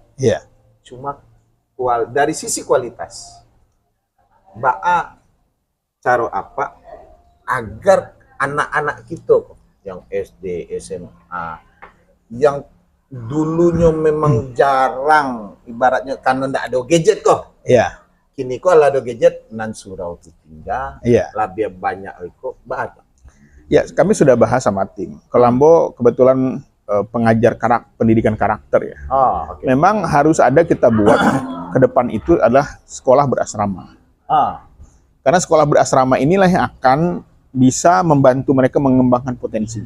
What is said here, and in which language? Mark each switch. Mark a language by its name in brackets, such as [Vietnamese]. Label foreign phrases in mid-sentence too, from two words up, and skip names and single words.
[Indonesian] Cuma dari sisi kualitas, Mbak cara apa agar anak-anak kita yang SD, SMA, yang dulunya memang jarang, ibaratnya karena tidak ada gadget kok. [Minangkabau] kini ko ala do gadget nan surau tu tinggal. [Indonesian] Iya. Lebih banyak iko bahasa. Ya, kami sudah bahas sama tim. Kelambo kebetulan pengajar pendidikan karakter ya. Oh, oke. Memang harus ada kita buat ke depan itu adalah sekolah berasrama. Karena sekolah berasrama inilah yang akan bisa membantu mereka mengembangkan potensinya.